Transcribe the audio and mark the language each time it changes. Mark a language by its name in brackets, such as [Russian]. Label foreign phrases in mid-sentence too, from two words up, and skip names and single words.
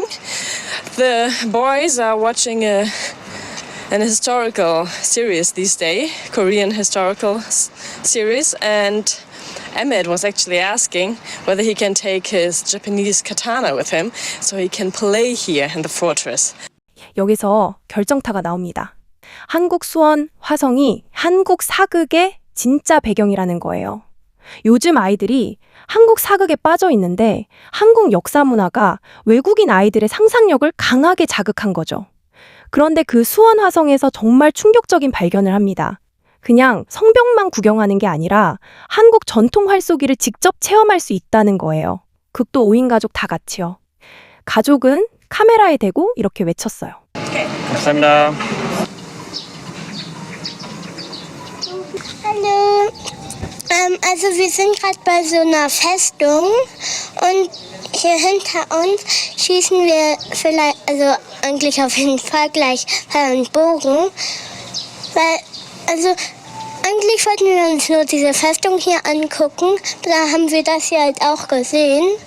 [English] The boys are watching an historical series these days, Korean historical series, and Emmett was actually asking whether he can take his Japanese katana with him so he can play here in the fortress. [Korean] 여기서 결정타가 나옵니다. 한국 수원 화성이 한국 사극의 진짜 배경이라는 거예요. 요즘 아이들이 한국 사극에 빠져 있는데 한국 역사 문화가 외국인 아이들의 상상력을 강하게 자극한 거죠. 그런데 그 수원 화성에서 정말 충격적인 발견을 합니다. 그냥 성벽만 구경하는 게 아니라 한국 전통 활쏘기를 직접 체험할 수 있다는 거예요. 극도 5인 가족 다 같이요. 가족은 카메라에 대고 이렇게 외쳤어요. 감사합니다. [German] hallo. Also wir sind gerade bei so einer Festung und hier hinter uns schießen wir vielleicht, also eigentlich auf jeden Fall gleich Pfeil und Bogen, weil, also eigentlich wollten wir uns nur diese Festung hier angucken, da haben wir das hier halt auch gesehen